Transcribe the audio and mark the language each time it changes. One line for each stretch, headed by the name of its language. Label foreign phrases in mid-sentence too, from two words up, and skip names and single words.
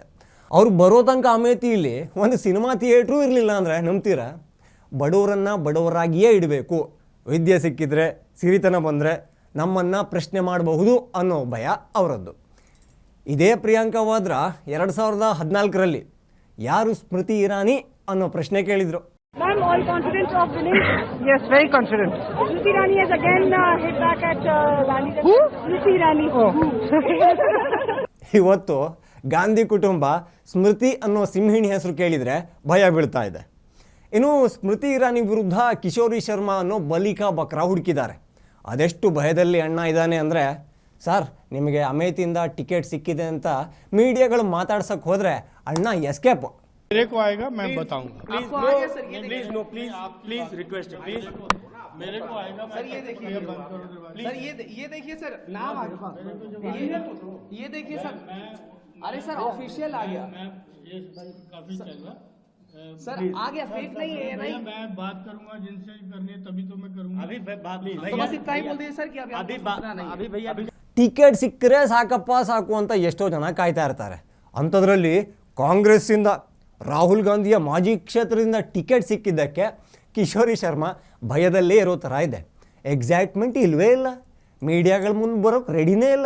Kannada: ಅವ್ರು ಬರೋ ತನಕ ಅಮೇಥಿಯಲ್ಲಿ ಒಂದು ಸಿನಿಮಾ ಥಿಯೇಟ್ರೂ ಇರಲಿಲ್ಲ ಅಂದರೆ ನಂಬ್ತೀರಾ? ಬಡವರನ್ನು ಬಡವರಾಗಿಯೇ ಇಡಬೇಕು, ವಿದ್ಯೆ ಸಿಕ್ಕಿದ್ರೆ ಸಿರಿತನ ಬಂದರೆ ನಮ್ಮನ್ನು ಪ್ರಶ್ನೆ ಮಾಡಬಹುದು ಅನ್ನೋ ಭಯ ಅವರದ್ದು. ಇದೇ ಪ್ರಿಯಾಂಕಾ ವಾದ್ರಾ 2014ರಲ್ಲಿ ಯಾರು ಸ್ಮೃತಿ ಇರಾನಿ ಅನ್ನೋ ಪ್ರಶ್ನೆ ಕೇಳಿದರು.
English: Ma'am, all confident of winning? Yes, very confident. Smriti Irani has again hit back at Gandhi. Who? Smriti Irani. Oh.
Kannada: ಇವತ್ತು ಗಾಂಧಿ ಕುಟುಂಬ ಸ್ಮೃತಿ ಅನ್ನೋ ಸಿಂಹಿಣಿ ಹೆಸರು ಕೇಳಿದರೆ ಭಯ ಬೀಳ್ತಾ ಇದೆ. ಇನ್ನು ಸ್ಮೃತಿ ಇರಾನಿ ವಿರುದ್ಧ ಕಿಶೋರಿ ಶರ್ಮಾ ಅನ್ನೋ
Hindi: बलि का बकरा
Kannada: ಹುಡುಕಿದ್ದಾರೆ. ಅದೆಷ್ಟು ಭಯದಲ್ಲಿ ಅಣ್ಣ ಇದ್ದಾನೆ ಅಂದರೆ, ಸರ್ ನಿಮಗೆ ಅಮೇಥಿಯಿಂದ ಟಿಕೆಟ್ ಸಿಕ್ಕಿದೆ ಅಂತ ಮೀಡಿಯಾಗಳು ಮಾತಾಡ್ಸಕ್ಕೆ ಹೋದರೆ ಅಣ್ಣ ಎಸ್ಕೇಪ್.
Hindi: मेरे को आएगा मैं बताऊंगा. आपको आ गया सर, ये
English: please no please please request please
Hindi: मेरे को आएगा सर, ये देखिए सर, ये देखिए सर, नाम आ गया, ये देखिए सर, अरे सर ऑफिशियल आ गया ये काफी चल रहा सर, आ गया, फेक नहीं है नहीं, मैं बात करूंगा जिनसे करनी है तभी तो मैं करूंगा. अभी बात तो बस इतना ही बोल दिए सर कि अभी अभी भैया
Kannada: ಟಿಕೆಟ್ ಸಿಕ್ಕರೆ ಸಾಕಪ್ಪ ಸಾಕು ಅಂತ ಎಷ್ಟೋ ಜನ ಕಾಯ್ತಾ ಇರ್ತಾರೆ. ಅಂಥದ್ರಲ್ಲಿ ಕಾಂಗ್ರೆಸ್ಸಿಂದ ರಾಹುಲ್ ಗಾಂಧಿಯ ಮಾಜಿ ಕ್ಷೇತ್ರದಿಂದ ಟಿಕೆಟ್ ಸಿಕ್ಕಿದ್ದಕ್ಕೆ ಕಿಶೋರಿ ಶರ್ಮಾ ಭಯದಲ್ಲೇ ಇರೋ ಥರ ಇದೆ. ಎಕ್ಸೈಟ್ಮೆಂಟ್ ಇಲ್ಲವೇ ಇಲ್ಲ, ಮೀಡಿಯಾಗಳ ಮುಂದೆ ಬರೋಕ್ಕೆ ರೆಡಿನೇ ಇಲ್ಲ.